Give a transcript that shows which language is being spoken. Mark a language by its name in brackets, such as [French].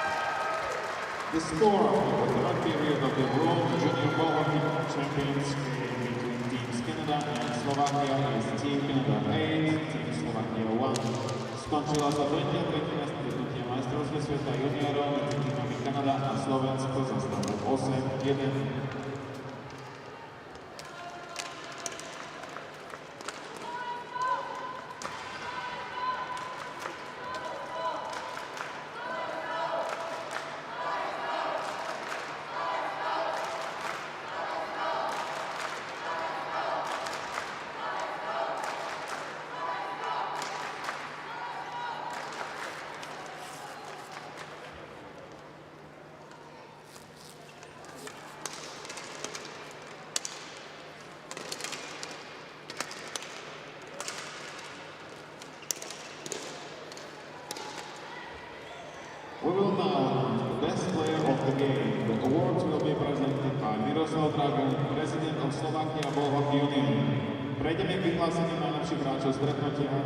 [English] The score of the third period of the World Junior Ball Hockey Champions between Teams Canada and Slovakia is Team Canada 8, Team Slovakia 1. [Slovak] Skončila sa 23. stretnutie majstrovstve sveta juniorov medzi týmami Kanada a Slovensko za stavu 8-1. [English] We will now announce the best player of the game. The awards will be presented by Miroslav Dragun, president of Slovakia Ball Hockey Union. [Slovak] Prejdeme k vyhláseniu najlepších hráčov stretnutia.